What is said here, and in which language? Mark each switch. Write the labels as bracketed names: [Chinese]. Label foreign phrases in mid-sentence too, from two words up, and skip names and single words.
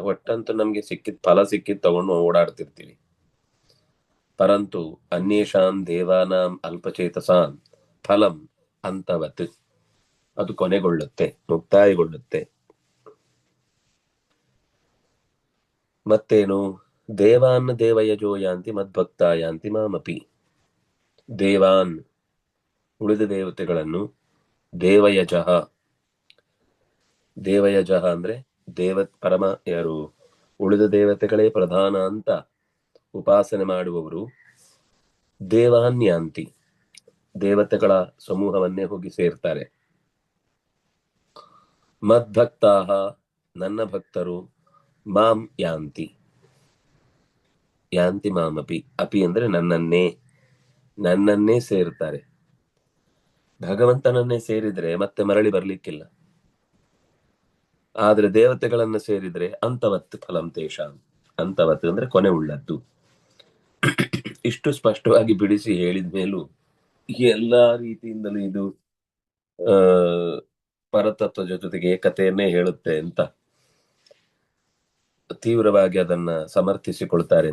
[Kannada] ಒಟ್ಟಂತೂ ನಮ್ಗೆ ಫಲ ಸಿಕ್ಕಿದ್ ತಗೊಂಡು ಓಡಾಡ್ತಿರ್ತೀವಿ. [Sanskrit] ಪರಂತು ಅನ್ಯೇಷಾಂ ದೇವಾನಾಂ ಅಲ್ಪಚೇತಸಾಂ ಫಲಂ ಅಂತವತ್, [Kannada] ಅದು ಕೊನೆಗೊಳ್ಳುತ್ತೆ, ಮುಕ್ತಾಯಗೊಳ್ಳುತ್ತೆ. ಮತ್ತೇನು? [Sanskrit] ದೇವಾನ್ ದೇವಯಜೋ ಯಾಂತಿ ಮದ್ಭಕ್ತ ಯಾಂತಿ ಮಾಮಪಿ. [Kannada] ದೇವಾನ್ ಉಳಿದ ದೇವತೆಗಳನ್ನು, [Sanskrit] ದೇವಯಜಃ ದೇವಯಜಃ [Kannada] ಅಂದ್ರೆ ಪರಮ ಯಾರು ಉಳಿದ ದೇವತೆಗಳೇ ಪ್ರಧಾನ ಅಂತ ಉಪಾಸನೆ ಮಾಡುವವರು [Sanskrit] ದೇವಾನ್ ಯಾಂತಿ, [Kannada] ದೇವತೆಗಳ ಸಮೂಹವನ್ನೇ ಹೋಗಿ ಸೇರ್ತಾರೆ. [Sanskrit] ಮದ್ಭಕ್ತಾಹ [Kannada] ನನ್ನ ಭಕ್ತರು [Sanskrit] ಮಾಂ ಯಾಂತಿ ಯಾಂತಿ ಮಾಮಪಿ. [Kannada] ಅಪಿ ಅಂದ್ರೆ ನನ್ನನ್ನೇ ಸೇರ್ತಾರೆ. ಭಗವಂತನನ್ನೇ ಸೇರಿದ್ರೆ ಮತ್ತೆ ಮರಳಿ ಬರ್ಲಿಕ್ಕಿಲ್ಲ. ಆದ್ರೆ ದೇವತೆಗಳನ್ನ ಸೇರಿದ್ರೆ [Sanskrit] ಅಂತವತ್ ಫಲಂ ತೇಷಾಂ. [Kannada] ಅಂತವತ್ ಅಂದ್ರೆ ಕೊನೆ ಉಳ್ಳದ್ದು. ಇಷ್ಟು ಸ್ಪಷ್ಟವಾಗಿ ಬಿಡಿಸಿ ಹೇಳಿದ ಮೇಲೂ ಎಲ್ಲಾ ರೀತಿಯಿಂದಲೂ ಇದು ಪರತತ್ವದ ಜೊತೆಗೆ ಏಕತೆಯನ್ನೇ ಹೇಳುತ್ತೆ ಅಂತ ತೀವ್ರವಾಗಿ ಅದನ್ನ ಸಮರ್ಥಿಸಿಕೊಳ್ತಾರೆ.